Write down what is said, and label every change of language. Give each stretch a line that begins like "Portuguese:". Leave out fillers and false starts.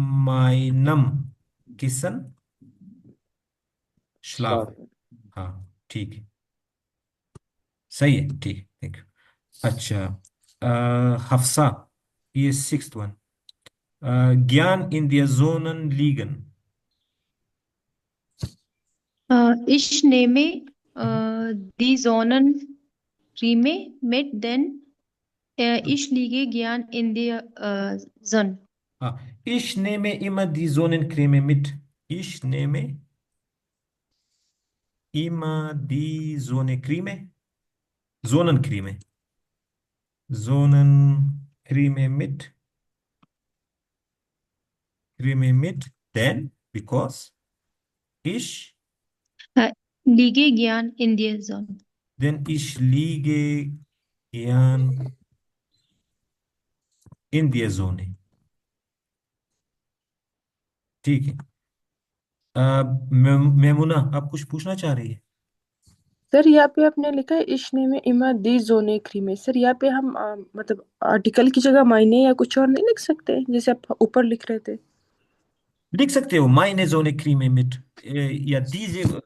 German: meinem Kissen schlafen। श्लाफन।
Hindi: हाँ ठीक है, सही है, ठीक है, थैंक यू। अच्छा, हफ्सा, ये सिक्स्थ वन, ज्ञान
German: in der Zonen liegen। Ich nehme die Sonnenrime mit, denn ich liege gern in der Sonne. हाँ, ich nehme immer die Sonnencreme mit। Ich nehme immer die Sonnencreme, Sonnencreme, Sonnencreme mit, Creme mit, denn, because, ich, Liege gern in der Sonne. denn ich liege gern in der Sonne,
Hindi: ठीक है। मेमुना, आप कुछ पूछना चाह रही है? Sir यहाँ पे आपने लिखा है इश्ने में इमा दी जोने क्रीमे। सर यहाँ पे हम मतलब आर्टिकल की जगह मायने या कुछ और नहीं लिख सकते जैसे आप ऊपर लिख रहे थे? लिख सकते हो माइने जोने क्रीमे मिट, या दीजिए।